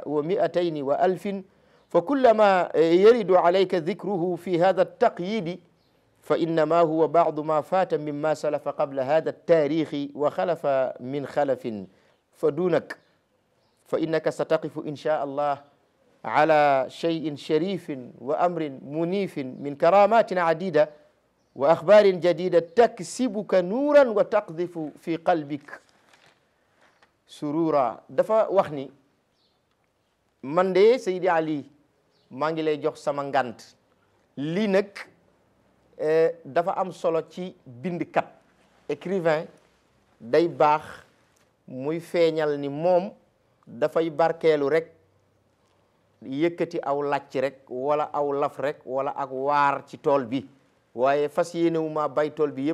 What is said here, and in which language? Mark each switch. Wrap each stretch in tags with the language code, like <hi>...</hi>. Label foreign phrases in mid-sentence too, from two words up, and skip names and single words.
<ar>و200 وألف فكلما يرد عليك ذكره في هذا التقييد فإنما هو بعض ما فات مما سلف قبل هذا التاريخ وخلف من خلف فدونك فإنك ستقف إن شاء الله على شيء شريف وأمر منيف من كرامات عديدة وأخبار جديدة تكسبك نورا وتقذف في قلبك سرورا دفا وخني من دي سيدي علي</ar> <wo>maa ngi lay jox sama ngant lii nag dafa am solo ci bindkat écrivain day baax muy feeñal ni moom dafay barkeelu rek yëkkati aw làcc rek wala aw laf rek wala ak waar ci tool bi waaye fas yéenewu ma bay tool bi</wo>